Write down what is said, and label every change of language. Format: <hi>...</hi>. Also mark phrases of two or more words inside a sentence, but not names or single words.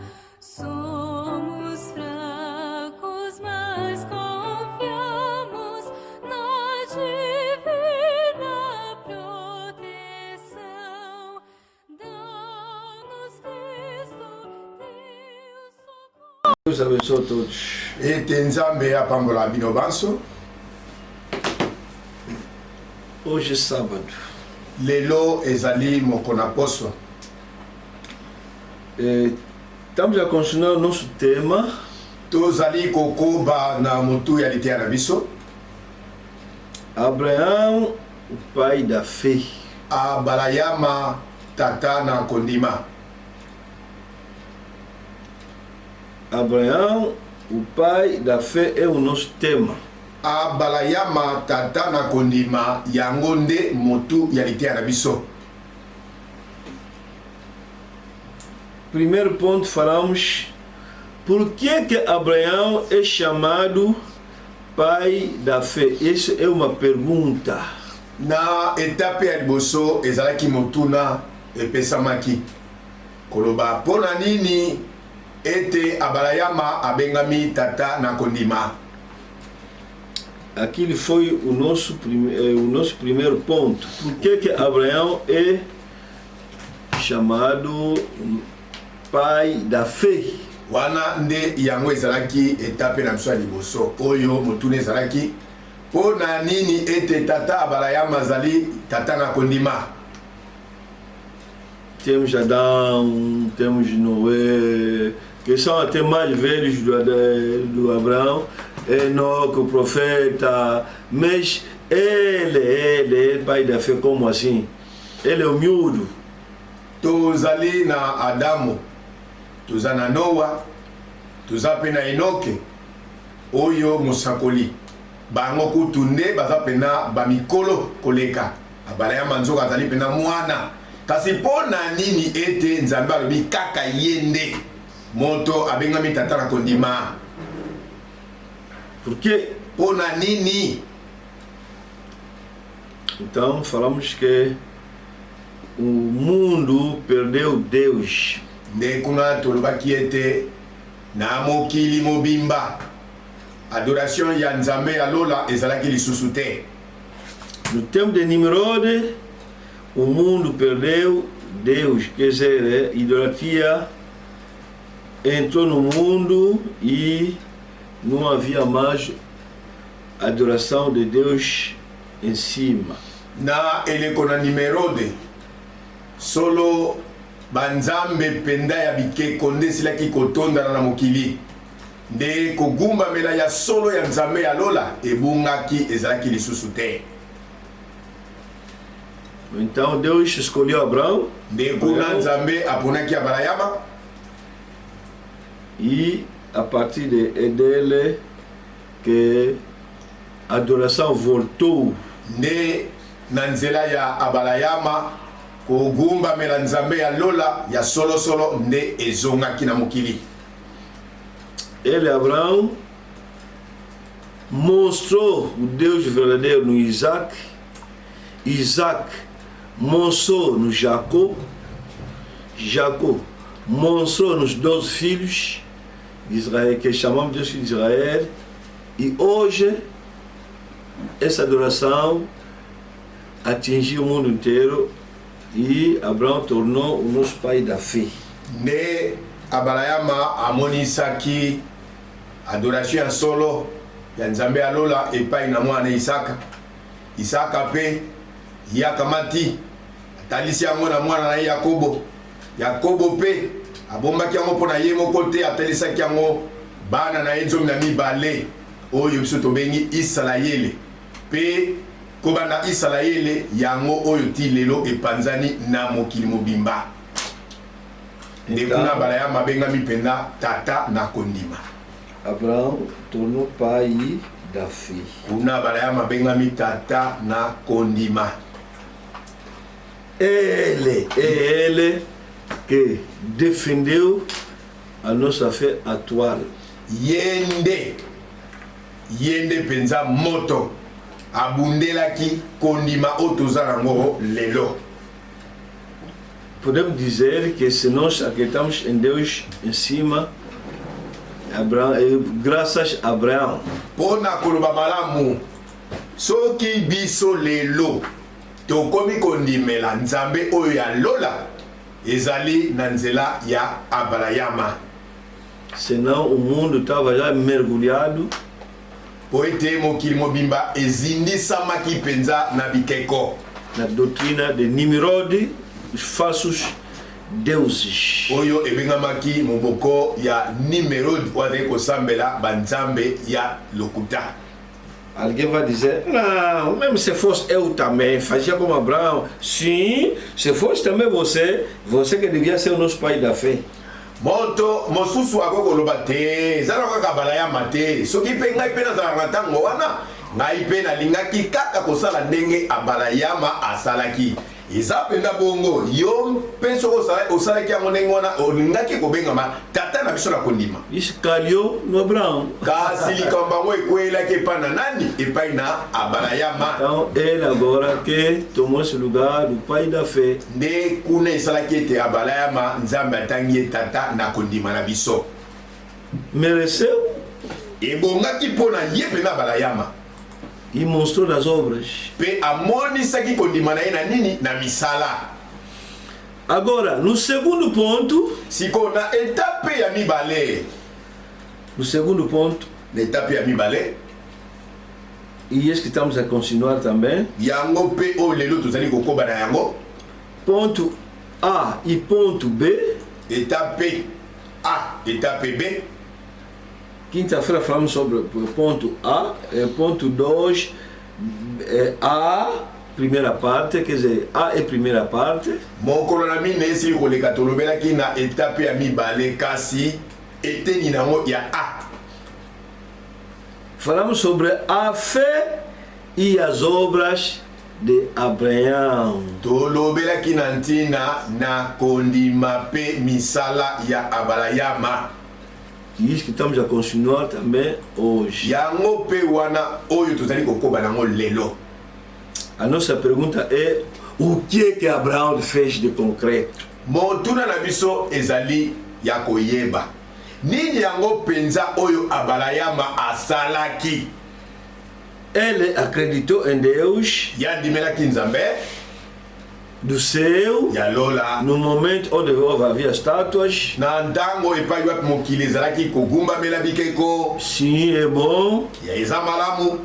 <pt>Somos fracos, mas confiamos na divina proteção. Dá-nos Cristo, Deus socorro. Deus abençoe a todos.</pt> <ln>Ete nzambe apambola bino banso.</ln> <pt>Hoje é sábado.</pt> <ln>Lelo ezali mokona poso.</ln> <pt>Estamos a continuar o nosso tema.</pt> <ln>Tozali kokoba na motu ya litea na biso.</ln> <pt>Abraão, o pai da fé.</pt> <ln>Abalayama tata na kondima.</ln> <pt>Abraão, o pai da fé é o nosso tema.</pt> <ln>Abalayama tata na kondima yango nde motu ya litea na biso.</ln> <pt>Primeiro ponto, falamos por que Abraão é chamado pai da fé. Isso é uma pergunta.</pt> <ln>Na etape ya liboso ezalaki motuna epesamaki. Koloba pona nini ete abalayama abengami tata na kondima.</ln> <pt>Aquele foi o nosso primeiro ponto. Por que Abraão é chamado pai da fé?</pt> <ln>Wana nde yango ezalaki etape na biso ya liboso oyo motuna ezalaki pona nini ete tata abalayama azali tata na kondima.</ln> <pt>Temos Adão, temos Noé, que são até mais velhos do Abraão, Enoque, o profeta, mas ele é pai da fé, como assim? Ele é o miúdo.</pt> <ln>Tozali na Adamo, toza na Noa, toza pe na Enoke, oyo mosakoli. Bango kutu nde baza pena bamikolo koleka. Abalayama nzoka azali pena mwana. Kasi pona nini ete nzambe alobi kaka yende moto abengami tata na kondima?</ln> <pt>Por quê?</pt> <ln>Pona nini?</ln> <pt>Então falamos que o mundo perdeu Deus.</pt> <ln>Nde kuna tolobaki ete na mokili mobimba adoration ya nzambe ya lola ezalaki lisusu te.</ln> <pt>No tempo de Nimrod, o mundo perdeu Deus, quer dizer, idolatria entrou no mundo e não havia mais adoração de Deus em cima.</pt> <ln>Na eleko na Nimerode solo banzambe penda ya bikeko nde esilaki kotondana na mokili nde kogumbamela ya solo ya nzambe ya lola ebungaki ezalaki lisusu te.</ln> <pt>Então Deus escolheu Abraão</pt> <ln>Nde kuna nzambe aponaki abalayama</ln> <pt>e a partir dele que a adoração voltou.</pt> <ln>nde na nzela ya abalayama kogumbamela nzambe ya lola ya solosolo nde ezongaki na mokili.</ln> <pt>Ele, Abraão, mostrou o Deus verdadeiro no Isaac. Isaac mostrou no Jacó. Jacó mostrou nos 12 filhos de Israel, que chamamos de filhos de Israel. E hoje, essa adoração atingiu o mundo inteiro e Abraão tornou o nosso pai da fé.</pt> <ln>Nde abalayama amonisaki adoration ya solo ya nzambe ya lola epai na mwana Isaka. Isaka pe yakamati atalisi yango na mwana na ye Yakobo. Yakobo pe abombaki yango mpo na ye moko te, atalisaki yango bana na ye 12 oyo biso tobengi Isalaele. Pe kobanda Isalaele yango oyo ti lelo epanzani na mokili mobimba. Nde kuna abalayama abengami penda tata na kondima.</ln> <pt>Abraão tornou pai da fé.</pt> <ln>Kuna abalayama abengami tata na kondima.</ln> <pt>Ele que defendeu a nossa fé atual.</pt> <ln>Yende yende penza moto abundelaki kondima otoza nango lelo.</ln> <pt>Podemos dizer que se nós acreditamos em Deus em cima, graças a Abraão.</pt> <ln>Pona koloba malamu soki biso lelo tokomi kondimela nzambe oyo ya lola ezali na nzela ya Abrahama.</ln> <pt>Senão o mundo estava já mergulhado</pt> <ln>Po ete mokili mobimba ezindisamaki penza na bikeko</ln> <pt>na doutrina de Nimrod, os falsos deuses.</pt> <ln>oyo ebengamaki moboko ya Nimrod oyo kosambela banzambe ya lokuta.</ln> <pt>Alguém vai dizer, não, mesmo se fosse eu também, fazia como Abraão. Sim, se fosse também você que devia ser o nosso pai da fé.</pt> <ln>Moto mosusu akokoloba te ezala kaka balayama te soki mpe ngai mpe nazalaka na ntango wana ngai mpe nalingaki kaka kosala ndenge abalayama asalaki. Eza mpenza bongo yo mpe soki osalaki yango ndenge wana olingaki kobengama tata na biso na kondima.</ln> <pt>Isso calhou no Abraão.</pt> <ln>Kasi likambo yango ekwelaki epai na nani? Epai na abalayama.</ln> <pt>Então ele agora que tomou esse lugar do pai da fé.</pt> <ln>Nde kuna esalaki ete abalayama nzambe atangi ye tata na kondima na biso.</ln> <pt>Mereceu</pt> <ln>Ebongaki mpo na ye mpenza abalayama.</ln> <pt>e mostrou nas obras.</pt> <ln>Pe amonisaki kondima na ye na nini? Na misala.</ln> <pt>Agora, no segundo ponto,</pt> <ln>Siko na etape ya mibale.</ln> <pt>no segundo ponto,</pt> <ln>Na etape ya mibale.</ln> <pt>e esse que estamos a continuar também,</pt> <ln>Yango pe o lelo tozali kokoba na yango.</ln> <pt>ponto A e ponto B.</pt> <ln>Etape A, etape B.</ln> <pt>Quinta-feira falamos sobre o ponto A, ponto 2, A, primeira parte, quer dizer, A é primeira parte,</pt> <ln>Mokolo na mine esi koleka tolobelaki na etape ya mibale kasi eteni nango ya A.</ln> <pt>falamos sobre a fé e as obras de Abraão.</pt> <ln>Tolobelaki na ntina na kondima pe misala ya abalayama.</ln> <pt>E isso que estamos a continuar também hoje.</pt> <ln>Yango pe wana oyo tozali kokoba nango lelo.</ln> <pt>A nossa pergunta é: o que Abraão fez de concreto?</pt> <ln>Motuna na biso ezali ya koyeba. Nini yango penza oyo abalayama asalaki?</ln> <pt>Ele acreditou em Deus</pt> <ln>Yandimelaki nzambe</ln> <pt>do céu,</pt> <ln>ya lola.</ln> <pt>no momento onde havia estátuas.</pt> <ln>Na ntango epai wapi mokili ezalaki kogumbamela bikeko</ln> <pt>Sim, é bom,</pt> <ln>ya eza malamu.</ln>